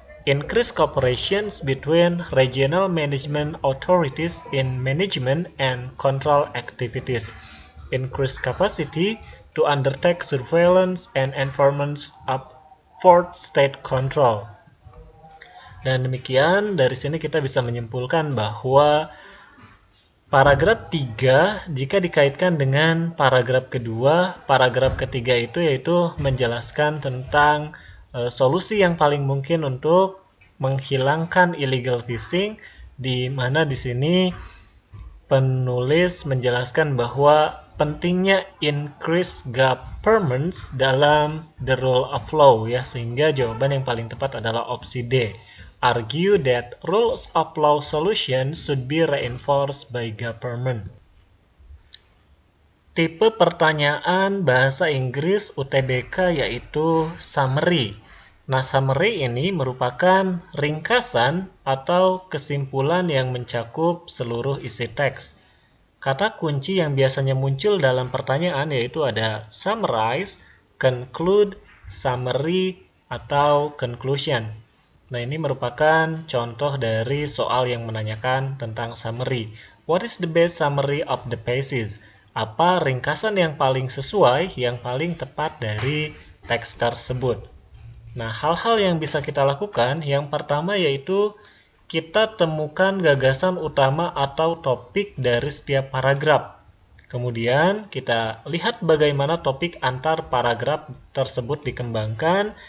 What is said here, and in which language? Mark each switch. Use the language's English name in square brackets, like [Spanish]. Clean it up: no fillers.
[English] Increased cooperations between regional management authorities in management and control activities. Increased capacity to undertake surveillance and enforcement of fourth state control. [Indonesian] Dan demikian, dari sini kita bisa menyimpulkan bahwa paragraf 3 jika dikaitkan dengan paragraf kedua, paragraf ketiga itu yaitu menjelaskan tentang solusi yang paling mungkin untuk menghilangkan illegal fishing, di mana di sini penulis menjelaskan bahwa pentingnya increase governance dalam [English] the rule of law [Indonesian] ya, sehingga jawaban yang paling tepat adalah opsi D. [English] Argue that rules of law solutions should be reinforced by government. [Indonesian] Tipe pertanyaan bahasa Inggris UTBK yaitu summary. Nah, summary ini merupakan ringkasan atau kesimpulan yang mencakup seluruh isi teks. Kata kunci yang biasanya muncul dalam pertanyaan yaitu ada summarize, conclude, summary, atau conclusion. Nah, ini merupakan contoh dari soal yang menanyakan tentang summary. [English] What is the best summary of the passage? [Indonesian] Apa ringkasan yang paling sesuai, yang paling tepat dari teks tersebut? Nah, hal-hal yang bisa kita lakukan, yang pertama yaitu kita temukan gagasan utama atau topik dari setiap paragraf. Kemudian kita lihat bagaimana topik antar paragraf tersebut dikembangkan.